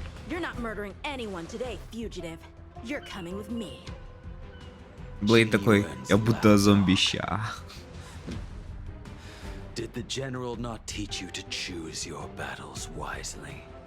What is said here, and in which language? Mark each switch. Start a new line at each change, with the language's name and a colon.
English: You're not murdering anyone today, fugitive. You're coming with me.
Russian: Блейд такой, я будто зомбища.
English: Did the general not teach you to choose your battles wisely?